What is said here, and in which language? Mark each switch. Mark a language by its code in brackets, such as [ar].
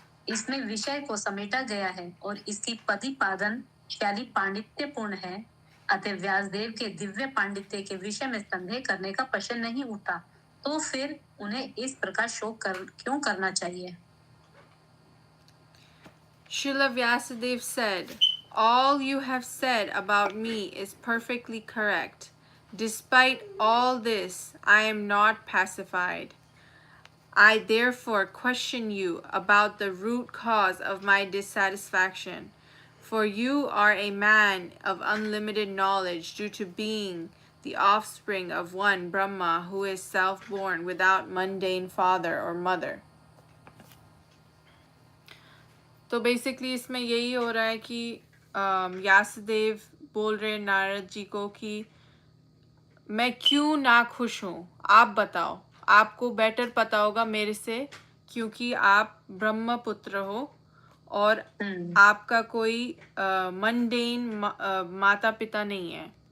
[hi] इसमें विषय को समेटा गया है और इसकी प्रतिपादन शैली पांडित्यपूर्ण है. अतः व्यासदेव के दिव्य पांडित्य के विषय में संदेह करने का प्रश्न नहीं उठता. तो फिर उन्हें इस प्रकार शोक क्यों करना चाहिए? [en] Srila Vyasadeva said, "All you have said about me is perfectly correct. Despite all this, I am not pacified. I therefore question you about the root cause of my dissatisfaction. For you are a man of unlimited knowledge due to being the offspring of one Brahma who is self-born without mundane father or mother." [hi] तो basically इसमें यही हो रहा है कि व्यासदेव बोल रहे नारद जी को कि मैं क्यों ना खुश हूँ, आप बताओ, आपको बेटर पता होगा मेरे से, क्योंकि आप ब्रह्म पुत्र हो और आपका कोई मंडेन माता पिता नहीं है.